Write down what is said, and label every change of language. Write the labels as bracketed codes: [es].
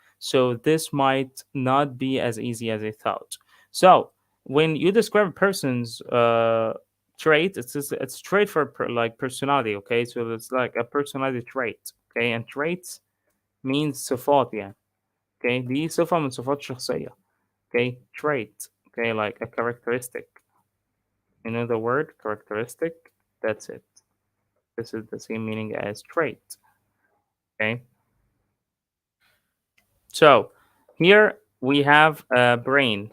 [en] So this might not be as easy as I thought. So when you describe a person's trait, it's trait for like personality. Okay, so it's like a personality trait. Okay, and traits means [ar] صفات يعني. [en] Okay, [ar] دي صفة من صفات الشخصية. [en] Okay, trait. Okay, like a characteristic. You know the word characteristic? That's it. This is the same meaning as trait. Okay. So here we have a brain.